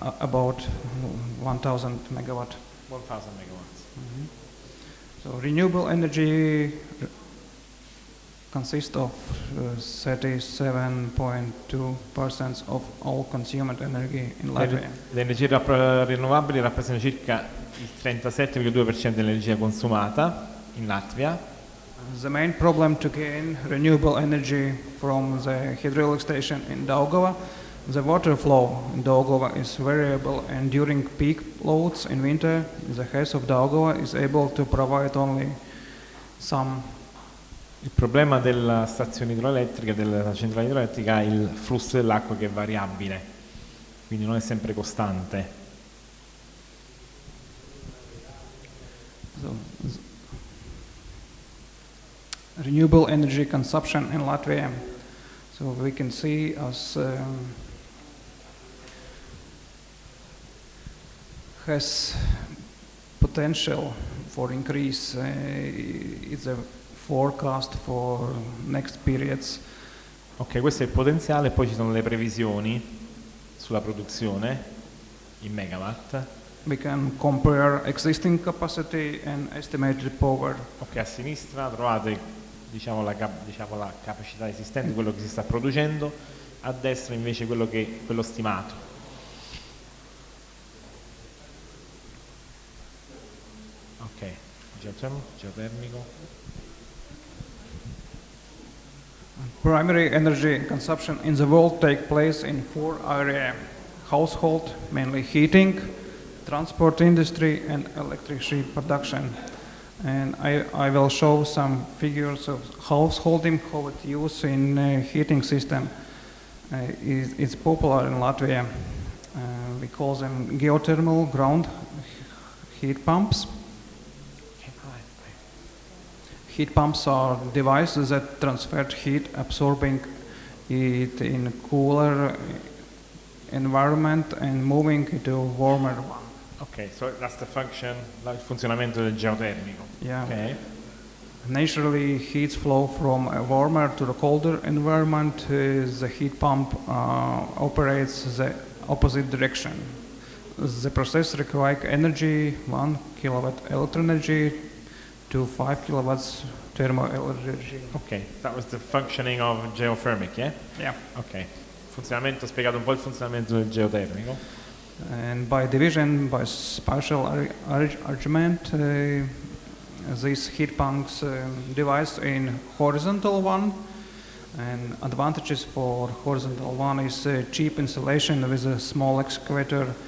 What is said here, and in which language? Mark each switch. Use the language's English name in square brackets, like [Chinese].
[English] about 1,000 megawatt. 1000 megawatts. So renewable energy consists of 37.2% of all consumed energy in Latvia. [Italian] Le energie rinnovabili rappresentano circa il 37,2% dell'energia consumata in Latvia. [English] The main problem to gain renewable energy from the hydraulic station in Daugava, the water flow in Daugava is variable, and during peak loads in winter, the HES of Daugava is able to provide only some. [Italian] Il problema della stazione idroelettrica, della centrale idroelettrica, è il flusso dell'acqua che è variabile, quindi non è sempre costante. [English] So, renewable energy consumption in Latvia. So we can see as has potential for increase. It's a forecast for next periods. [Italian] Ok, questo è il potenziale, poi ci sono le previsioni sulla produzione in megawatt. [English] We can compare existing capacity and estimated power. [Italian] Ok, a sinistra trovate diciamo la capacità esistente, quello che si sta producendo, a destra invece quello stimato. Ok, geotermico. [English] Primary energy consumption in the world take place in 4 areas: household, mainly heating, transport industry, and electricity production. And I will show some figures of householding, how it used in heating system. It's popular in Latvia. We call them geothermal ground heat pumps. Heat pumps are devices that transfer heat, absorbing it in a cooler environment and moving it to a warmer one. Ok, so that's the function, [Italian] il funzionamento del geotermico. [English] Yeah. Okay. Naturally, heat flow from a warmer to the colder environment. The heat pump operates the opposite direction. The process requires energy, 1 kilowatt electric energy to 5 kilowatts thermal energy. Ok, that was the functioning of geothermic, yeah? Yeah. [Italian] Ok, funzionamento, spiegato un po' il funzionamento del geotermico. [English] And by division, by spatial arrangement, these heat pumps device in horizontal one. And advantages for horizontal one is cheap installation with a small excavator.